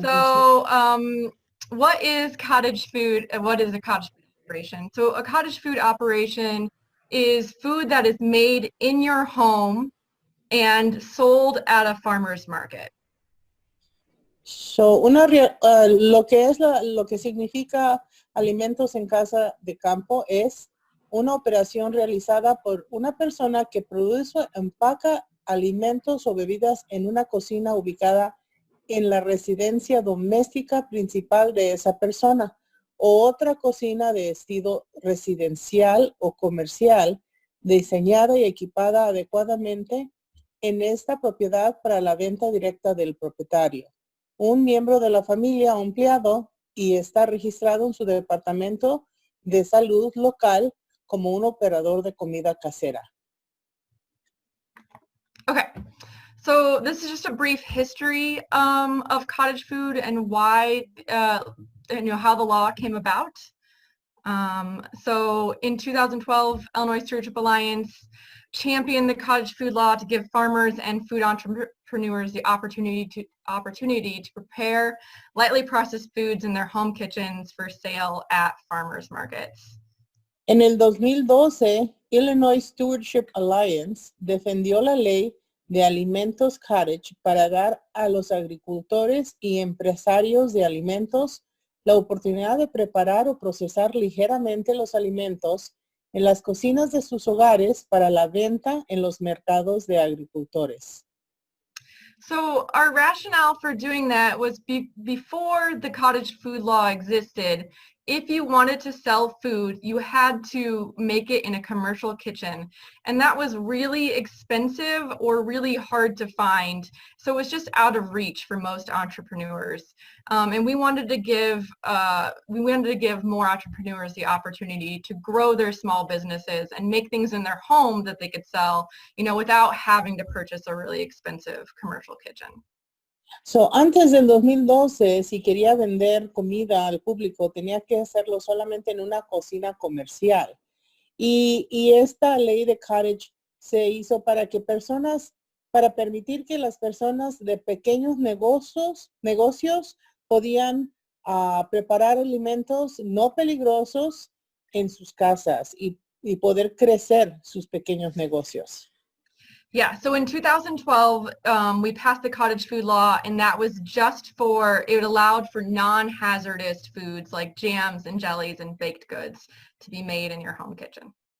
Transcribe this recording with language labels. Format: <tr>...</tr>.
<en>so what is cottage food and what is a cottage food operation? So a cottage food operation is food that is made in your home and sold at a farmer's market.</en> <es>So, lo que significa alimentos en casa de campo es una operación realizada por una persona que produce o empaca alimentos o bebidas en una cocina ubicada en la residencia doméstica principal de esa persona o otra cocina de estilo residencial o comercial diseñada y equipada adecuadamente en esta propiedad para la venta directa del propietario, un miembro de la familia o empleado, y está registrado en su departamento de salud local como un operador de comida casera.</es> <en>Okay, so this is just a brief history of cottage food and why, how the law came about. So in 2012, Illinois Stewardship Alliance championed the cottage food law to give farmers and food entrepreneurs the opportunity to prepare lightly processed foods in their home kitchens for sale at farmers markets.</en> <es>En el 2012, Illinois Stewardship Alliance defendió la ley de alimentos cottage para dar a los agricultores y empresarios de alimentos la oportunidad de preparar o procesar ligeramente los alimentos en las cocinas de sus hogares para la venta en los mercados de agricultores.</es> <en>So our rationale for doing that was before the cottage food law existed, if you wanted to sell food, you had to make it in a commercial kitchen. And that was really expensive or really hard to find. So it was just out of reach for most entrepreneurs. And we wanted to give more entrepreneurs the opportunity to grow their small businesses and make things in their home that they could sell, without having to purchase a really expensive commercial kitchen.</en> <es>So, antes del 2012, si quería vender comida al público, tenía que hacerlo solamente en una cocina comercial. Y esta ley de cottage se hizo para permitir que las personas de pequeños negocios podían preparar alimentos no peligrosos en sus casas y poder crecer sus pequeños negocios.</es> <en>Yeah, so in 2012, we passed the cottage food law, and that was it allowed for non-hazardous foods like jams and jellies and baked goods to be made in your home kitchen.</en>